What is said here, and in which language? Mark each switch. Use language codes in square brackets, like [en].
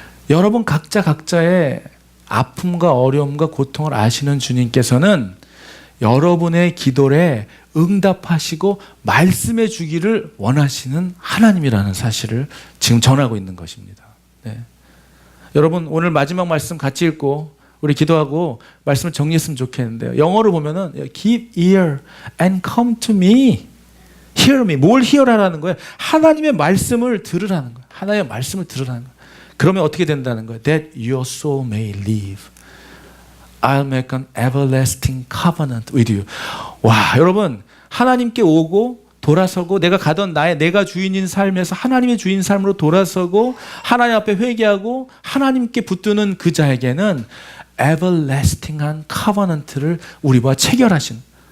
[ko] 여러분 각자의 아픔과 어려움과 고통을 아시는 주님께서는 여러분의 기도에 응답하시고 말씀해 주기를 원하시는 하나님이라는 사실을 지금 전하고 있는 것입니다. 네. 여러분 오늘 마지막 말씀 같이 읽고 우리 기도하고 말씀을 정리했으면 좋겠는데요. [en] 영어로 보면은 Give ear and come to me. Hear me. [ko] 뭘 hear하라는 거예요? 하나님의 말씀을 들으라는 거예요. 하나님의 말씀을 들으라는 거예요. 그러면 어떻게 된다는 거예요? [en] That your soul may live. I'll make an everlasting covenant with you. [ko] 와, 여러분 하나님께 오고 돌아서고 내가 가던 내가 주인인 삶에서 하나님의 주인 삶으로 돌아서고 하나님 앞에 회개하고 하나님께 붙드는 그 자에게는 everlasting한 covenant를 우리와 체결하신.